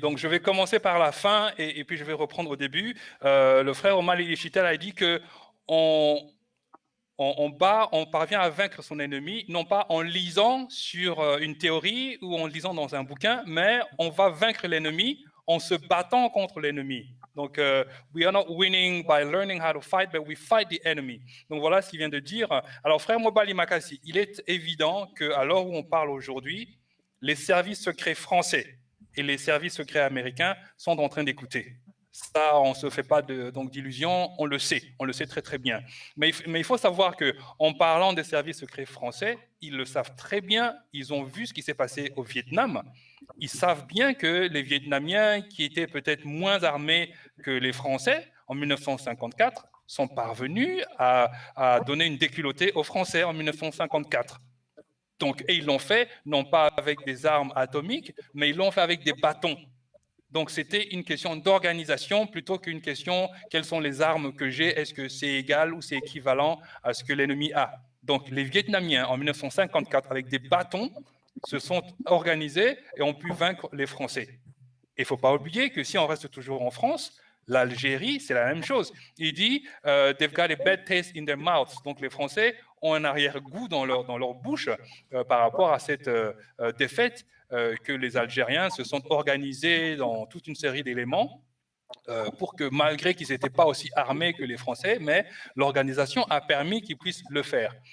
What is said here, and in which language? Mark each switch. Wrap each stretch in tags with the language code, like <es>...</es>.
<fr>Donc, je vais commencer par la fin et puis je vais reprendre au début. Le frère Omali Yeshitela a dit que on parvient à vaincre son ennemi, non pas en lisant sur une théorie ou en lisant dans un bouquin, mais on va vaincre l'ennemi en se battant contre l'ennemi.</fr> <en>Donc, we are not winning by learning how to fight, but we fight the enemy.</en> <fr>Donc, voilà ce qu'il vient de dire. Alors, frère Omali Makasi, il est évident qu'à l'heure où on parle aujourd'hui, les services secrets français et les services secrets américains sont en train d'écouter. Ça, on ne se fait pas d'illusions, on le sait très très bien. Mais il faut savoir qu'en parlant des services secrets français, ils le savent très bien, ils ont vu ce qui s'est passé au Vietnam. Ils savent bien que les Vietnamiens, qui étaient peut-être moins armés que les Français en 1954, sont parvenus à donner une déculottée aux Français en 1954. Donc, et ils l'ont fait non pas avec des armes atomiques, mais ils l'ont fait avec des bâtons. Donc, c'était une question d'organisation plutôt qu'une question quelles sont les armes que j'ai, est-ce que c'est égal ou c'est équivalent à ce que l'ennemi a. Donc, les Vietnamiens, en 1954, avec des bâtons, se sont organisés et ont pu vaincre les Français. Et il ne faut pas oublier que si on reste toujours en France, l'Algérie, c'est la même chose. Il dit</fr> <en>they've got a bad taste in their mouths.</en> <fr>Donc, les Français ont un arrière-goût dans leur bouche par rapport à cette défaite que les Algériens se sont organisés dans toute une série d'éléments pour que, malgré qu'ils n'étaient pas aussi armés que les Français, mais l'organisation a permis qu'ils puissent le faire.</fr>